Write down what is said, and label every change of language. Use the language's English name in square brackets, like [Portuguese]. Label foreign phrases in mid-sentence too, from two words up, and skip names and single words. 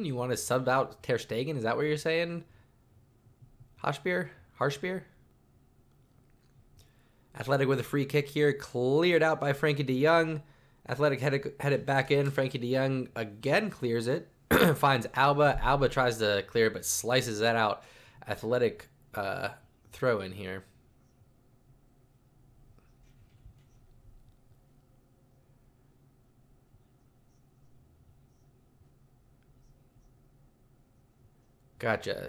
[English] You want to sub out Ter Stegen? Is that what you're saying? Harshbeer? Harshbeer? Athletic with a free kick here. Cleared out by Frankie de Jong. Athletic head it back in. Frankie de Jong again clears it. Finds Alba. Alba tries to clear it, but slices that out. Athletic throw in here. Gotcha.